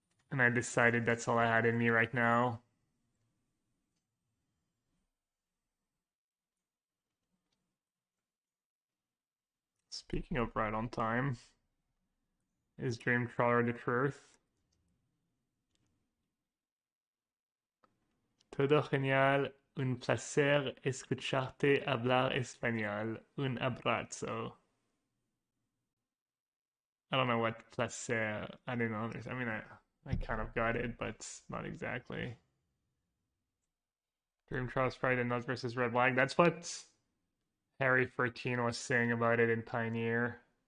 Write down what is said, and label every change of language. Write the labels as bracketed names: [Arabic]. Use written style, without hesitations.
[English] And I decided that's all I had in me right now. Speaking of right on time, is Dream Trawler the truth? [Spanish] Todo genial, un placer escucharte hablar español, un abrazo. [English] I don't know what placer, I didn't understand. I mean, I kind of got it, but not exactly. Dream Trawler Sprite and Nuts versus Red Black. That's what Harry 13 was saying about it in Pioneer.